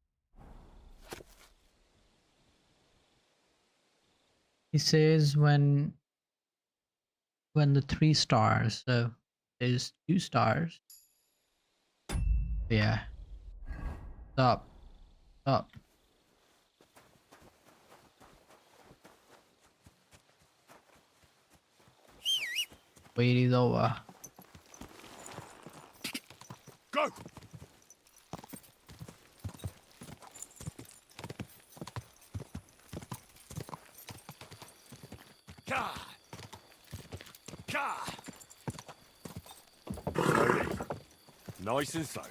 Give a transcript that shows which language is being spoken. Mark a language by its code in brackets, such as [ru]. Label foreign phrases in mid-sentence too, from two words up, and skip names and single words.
[en] He says when the 3 stars, so there's 2 stars. Yeah. Stop. Stop. Wait is over. Go! Ka! Ka! Slowly. Nice and slow.